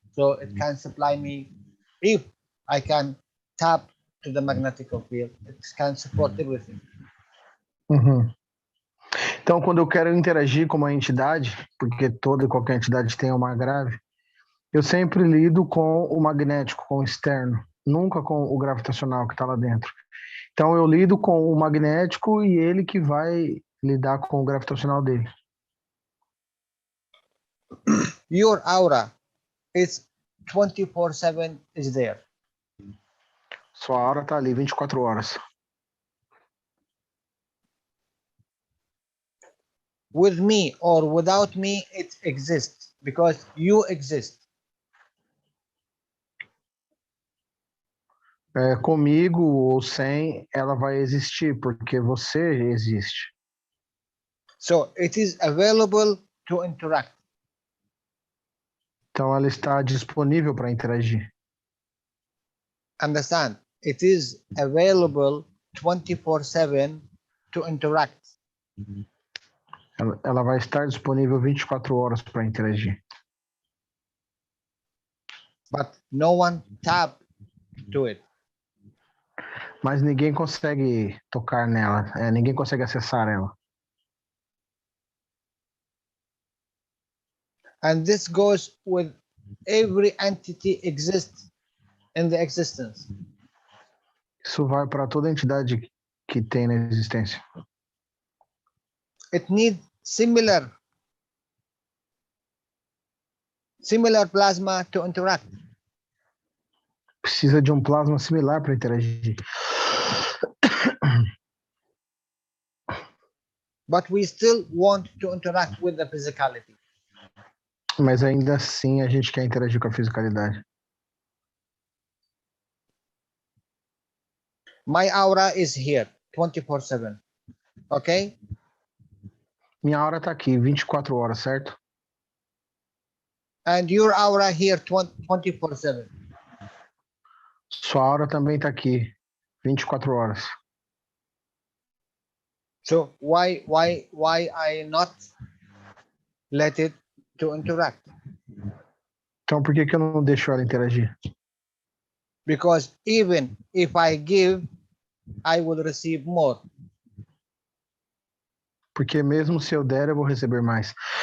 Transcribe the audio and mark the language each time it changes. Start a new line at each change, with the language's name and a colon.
English: So it can supply me, if I can tap to the magnetical field, it can support everything. Uhum.
Portuguese: Então, quando eu quero interagir com uma entidade, porque toda e qualquer entidade tem uma grave, eu sempre lido com o magnético, com o externo, nunca com o gravitacional que está lá dentro. Então eu lido com o magnético e ele que vai lidar com o gravitacional dele.
English: Your aura is 24/7 is there.
Portuguese: Sua aura está ali 24 horas.
English: With me or without me, it exists because you exist.
Portuguese: Comigo ou sem, ela vai existir, porque você existe.
English: So it is available to interact.
Portuguese: Então ela está disponível para interagir.
English: Understand? It is available 24/7 to interact.
Portuguese: Ela vai estar disponível 24 horas para interagir.
English: But no one tap to it.
Portuguese: Mas ninguém consegue tocar nela, ninguém consegue acessar ela.
English: And this goes with every entity exists in the existence.
Portuguese: Isso vai para toda entidade que tem na existência.
English: It needs similar plasma to interact.
Portuguese: Precisa de um plasma similar para interagir.
English: But we still want to interact with the physicality.
Portuguese: Mas ainda assim a gente quer interagir com a fisicalidade.
English: My aura is here 24/7. Okay?
Portuguese: Minha aura está aqui 24 horas, certo?
English: And your aura here 24/7.
Portuguese: Sua aura também está aqui 24 horas.
English: So why I not let it to interact?
Portuguese: Então por que eu não deixo ela interagir?
English: Because even if I give, I will receive more.
Portuguese: Porque mesmo se eu der, eu vou receber mais.